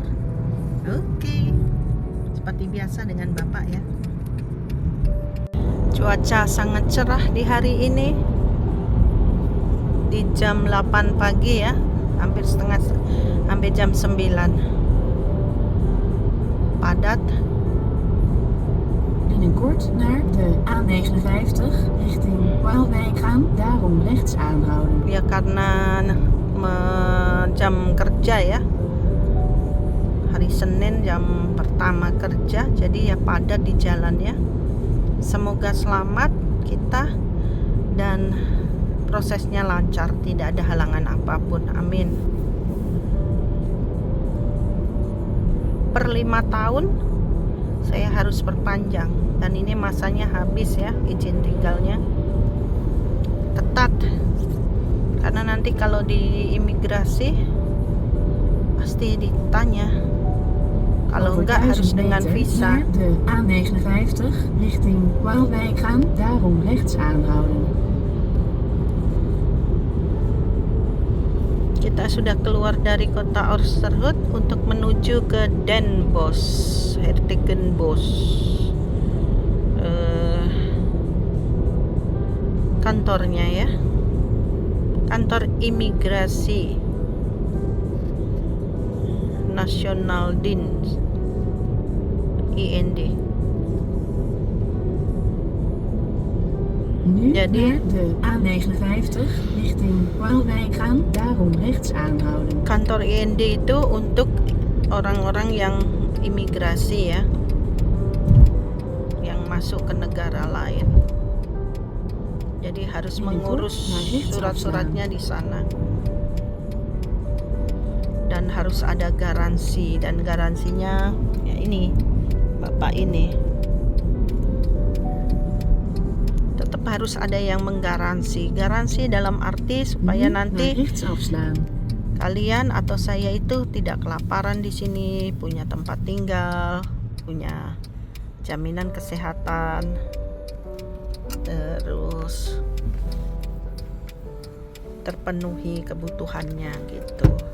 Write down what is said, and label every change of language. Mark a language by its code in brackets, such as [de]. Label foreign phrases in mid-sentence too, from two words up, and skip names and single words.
[id] Oke, seperti biasa dengan Bapak ya. Cuaca sangat cerah di hari ini. Di jam 8 pagi ya, hampir jam 9. Padat. [nl] Binnenkort naar de A59 richting Waalwijk gaan, daarom rechts aanhouden. [id] Ya karena jam kerja ya. Hari Senin jam pertama kerja, jadi ya padat di jalan ya. Semoga selamat kita dan prosesnya lancar, tidak ada halangan apapun. Amin. Per 5 tahun saya harus perpanjang dan ini masanya habis ya, izin tinggalnya. Ketat. Karena nanti kalau di imigrasi pasti ditanya. Kalau [nl] Over [id] enggak harus [nl] 1000 [id] dengan [nl] meter [id] visa. [nl] naar de A59 richting Waalwijk gaan, daarom rechts aanhouden. [id] Kita sudah keluar dari kota Oosterhout untuk menuju ke Den Bosch, Hertogenbosch. Kantornya ya. Kantor imigrasi Nasional Dienst IND. [nl] Nu [id] Jadi [nl] naar de A59 richting Waalwijk gaan, daarom rechts aanhouden. [id] kantor IND itu untuk orang-orang yang imigrasi ya, yang masuk ke negara lain. Jadi harus mengurus surat-suratnya di sana. Dan harus ada garansi, dan garansinya ya ini Bapak ini. Tetap harus ada yang menggaransi. Garansi dalam arti supaya [nl] Nu [id] nanti [nl] naar rechts afslaan. [id] kalian atau saya itu tidak kelaparan di sini, punya tempat tinggal, punya jaminan kesehatan, terus terpenuhi kebutuhannya gitu.